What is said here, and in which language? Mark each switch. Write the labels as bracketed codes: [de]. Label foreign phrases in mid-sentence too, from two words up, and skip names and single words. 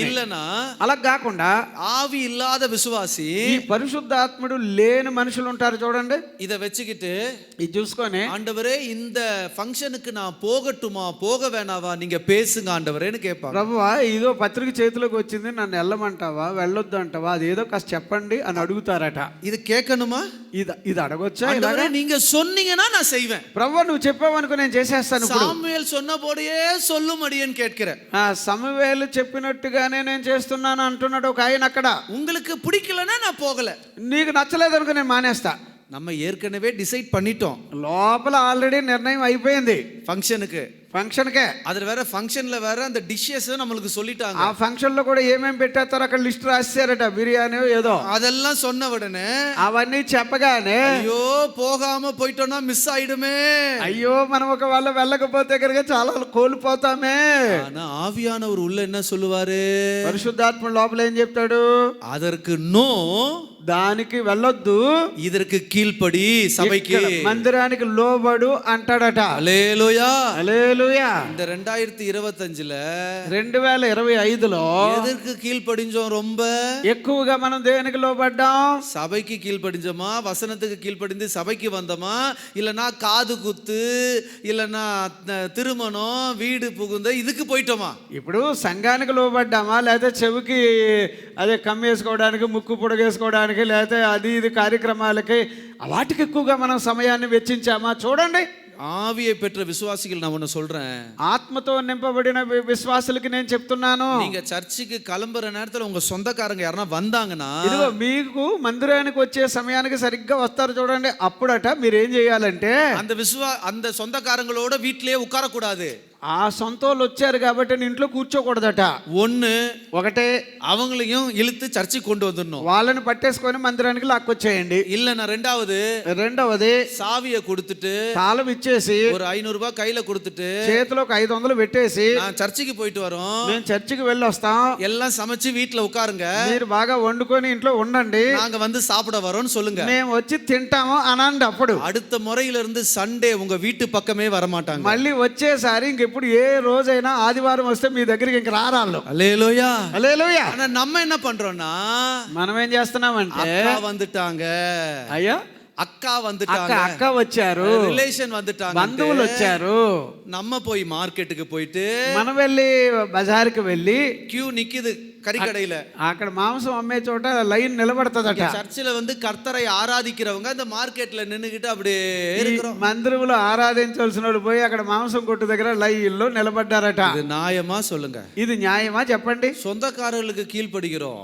[ta] இல்லனா [te] అలా కాకుండా [ta] ஆவி இல்லாத விசுவாசி, [te] ఈ పరిశుద్ధాత్ముడు లేని మనుషులు ఉంటారు చూడండి, [ta] இத வெச்சுக்கிட்டு [te] ఇది చూసుకొని, [ta] ஆண்டவரே இந்த ஃபங்க்ஷனுக்கு நான் போகட்டுமா போக வேணாவா நீங்க பேசுங்க ஆண்டவரேன்னு கேட்பாங்க. [te] ప్రభువా ఇదో పత్రిక చేతిలోకి వచ్చింది, నన్ను వెళ్ళమంటావా వెళ్ళొద్దు అంటావా, అది ఏదో కాస్త చెప్పండి అని అడుగుతారట. [ta] இது கேக்கணுமா? [te] ఇది అడగొచ్చా? [ta] ஆண்டவரே நீங்க சொன்னீங்கன்னா நான் செய்வேன். [te] ప్రభువా నువ్వు చెప్పావనుకో నేను చేసేస్తాను. [ta] சாமுவேல் சொன்னபடியே சொல்லும் அடியேன் கேட்கிறேன். [te] సమూయేలు చెప్పినట్టుగానే నేను చేస్తున్నాను అంటున్నాడు ఒక ఆయన అక్కడ. [ta] உங்களுக்கு பிடிக்கலனா நான் போகல, [te] నీకు నచ్చలేదు అనుకో నేను మానేస్తా. [ta] நம்ம ஏற்கனவே டிசைட் பண்ணிட்டோம் [te] లోపల ఆల్రెడీ నిర్ణయం అయిపోయింది [ta] ஃபங்க்ஷனுக்கு. [te] ఫంక్షన్కే. [ta] அதுல வேற ஃபங்க்ஷன்ல வேற அந்த டிஷ்ஷஸ் நம்மளுக்கு சொல்லிட்டாங்க. [te] ఆ ఫంక్షన్ లో కూడా ఏమేమి పెట్టేస్తారో అక్కడ లిస్ట్ రాశారట, బిర్యానీ ఏదో. [ta] அதெல்லாம் சொன்ன உடனே [te] అవన్నీ చెప్పగానే [ta] ஐயோ போகாம போயிட்டோம்னா மிஸ் ஆயிடுமே. [te] అయ్యో మనం ఒకవేళ వెళ్ళకపోతే కనుక చాలా కోల్పోతామే. [ta] ஆனா ஆவியானவர் உள்ள என்ன சொல்லுவாரு? [te] పరిశుద్ధాత్మ లోపల ఏం చెప్తాడు? [ta] அதற்கு நோ, [te] దానికి వెళ్ళొద్దు, [ta] இதற்கு கீழ்ப்படி, சபைக்கு [te] ఇక్కడ మందిరానికి లోబడు అంటాడట. [ta] அல்லேலூயா. [te] హల్లెలూయా. [ta] இந்த 2025ல [te] 2025లో [ta] எதற்கு கீழ்ப்படிஞ்சோம்? ரொம்ப [te] ఎక్కువగా మనం దేనికి లోబడ్డాం? [ta] சபைக்கு கீழ்ப்படிஞ்சோமா, வசனத்துக்கு கீழ்ப்படிந்து சபைக்கு வந்தோமா, இல்லனா காது குத்து, இல்லனா திருமணம், வீடு புகுந்த இதுக்கு போயிட்டோமா? [te] ఇప్పుడు సంఘానికి లోబడ్డామా, లేకపోతే చెవికి అదే కమ్మేసుకోవడానికి, ముక్కు పొడగేసుకోవడానికి, లేకపోతే అది ఇది కార్యక్రమాలకి వాటికి ఎక్కువగా మనం సమయాన్ని వెచ్చించామా? చూడండి. [ta] ஆவியை பெற்ற விசுவாசிகள் நான் ஒன்னு சொல்றேன். [te] ఆత్మతో నింపబడిన విశ్వాసులకి నేను చెప్తున్నాను, [ta] நீங்க சர்ச்சுக்கு கிளம்புற நேரத்துல உங்க சொந்தக்காரங்க யாரனா வந்தாங்கன்னா, [te] ఇదిగో మీకు మందిరానికి వచ్చే సమయానికి సరిగ్గా వస్తారు చూడండి, అప్పుడట మీరు ఏం చేయాలంటే [ta] அந்த சொந்தக்காரங்களோட வீட்லயே உட்கார கூடாது. [te] ఆ సొంతోళ్ళు వచ్చారు కాబట్టి నీ ఇంట్లో కూర్చోకూడదట. ఒకటే [ta] அவங்களையும் இழுத்து சர்ச்சுக்கு கொண்டு வந்துடணும். [te] వాళ్ళని పట్టేసుకొని మందిరానికి లాక్కొచ్చేయండి. [ta] இல்லனா [te] రెండవది [ta] சாவியை கொடுத்துட்டு, [te] తాళం ఇచ్చేసి, [ta] ஒரு 500 ரூபாய் கையில கொடுத்துட்டு, [te] చేతిలో 500 పెట్టేసి, [ta] நான் சர்ச்சுக்கு போயிட்டு வரோம், [te] మేము చర్చికి వెళ్ళి వస్తాం, [ta] எல்லாம் சமைச்சு வீட்ல உட்காருங்க, [te] మీరు బాగా వండుకొని ఇంట్లో ఉండండి, [ta] நாங்க வந்து சாப்பிட வரோம்னு சொல்லுங்க. [te] మేము వచ్చి తింటాము అనండి. అప్పుడు [ta] அடுத்த முறையில இருந்து சண்டே உங்க வீட்டு பக்கமே வர மாட்டாங்க. [te] మళ్ళీ వచ్చేసారి ఇంకెప్పుడు ఏ రోజైనా ఆదివారం వస్తే మీ దగ్గరికి ఇంక రారాళ్ళు. [ta] அல்லேலூயா. [te] హల్లెలూయా. [ta] ஆனா நம்ம என்ன பண்றோம்னா, [te] మనం ఏం చేస్తున్నామంటే, [ta] அக்கா வந்துட்டாங்க, [te] అయ్యా [ta] அக்கா வந்துட்டாங்க, [te] అక్క వచ్చారు, [ta] రిలేషన్ வந்துட்டாங்க, [te] బంధువులు వచ్చారు, [ta] நம்ம போய் மார்க்கெட்டுக்கு போயிட்டு, [te] మనం వెళ్ళి బజార్కి వెళ్ళి [ta] கியூ நிக்குது கறிக்கடையில, [te] అక్కడ మాంసం అమ్మే చోట లైన్ నిలబడతదట. [ta] சர்ச்சில் வந்து கர்த்தரை ஆராதிக்கிறவங்க அந்த மார்க்கெட்ல நின்னுகிட்டு அப்படியே இருக்கிறோம். [te] మందిరంలో ఆరాధించాల్సిన వాళ్ళు పోయి అక్కడ మాంసం కొట్టు దగ్గర లైన్లో నిలబడ్డారట. [ta] இது நியாயமா சொல்லுங்க? [te] ఇది న్యాయమా చెప్పండి? [ta] சொந்தக்காரர்களுக்கு கீழ்ப்படுகிறோம்,